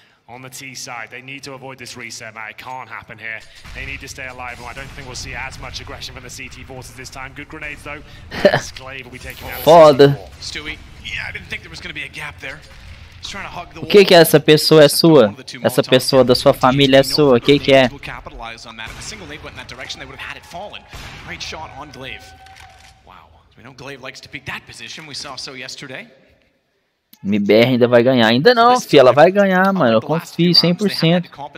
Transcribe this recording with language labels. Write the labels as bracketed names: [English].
[English] On the T side, they need to avoid this reset, man. It can't happen here. They need to stay alive, and I don't think we'll see as much aggression from the CT forces this time. Good grenades, though. Sclave will be taking out. [Portuguese] Foda. [English] Stewie, yeah, I didn't think there was going to be a gap there. He's trying to hug the [Portuguese] O que é essa pessoa é sua? Essa pessoa da sua família é sua? O que é? [English] Capitalize on that. If a single nade went in that direction, they would have had it fallen. Great shot on Glaive. Wow. We know Glaive likes to peek that position. We saw so yesterday. [Portuguese] MBR ainda vai ganhar. Ainda não, fi, ela vai ganhar, mano. Eu confio 100%.